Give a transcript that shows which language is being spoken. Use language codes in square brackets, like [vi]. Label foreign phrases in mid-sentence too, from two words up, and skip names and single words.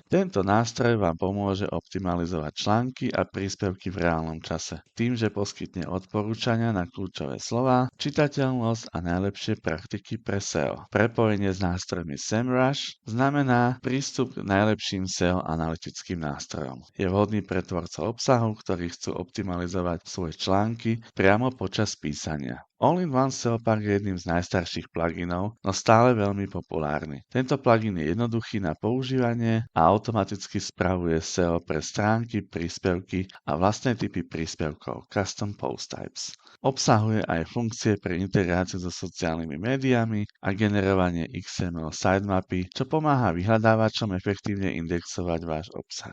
[sk] Tento nástroj vám pomôže optimalizovať články a príspevky v reálnom čase, tým, že poskytne odporúčania na kľúčové slová, čitateľnosť a najlepšie praktiky pre SEO. Prepojenie s nástrojmi SEMrush znamená prístup k najlepším SEO analytickým nástrojom. Je vhodný pre tvorcov obsahu, ktorí chcú optimalizovať svoje články priamo počas písania. All-in-One SEO Pack je jedným z najstarších pluginov, no stále veľmi populárny. Tento plugin je jednoduchý na používanie a automaticky spravuje SEO pre stránky, príspevky a vlastné typy príspevkov, [en] Custom Post Types. [sk] Obsahuje aj funkcie pre integráciu so sociálnymi médiami a generovanie XML sitemapy, čo pomáha vyhľadávačom efektívne indexovať váš obsah.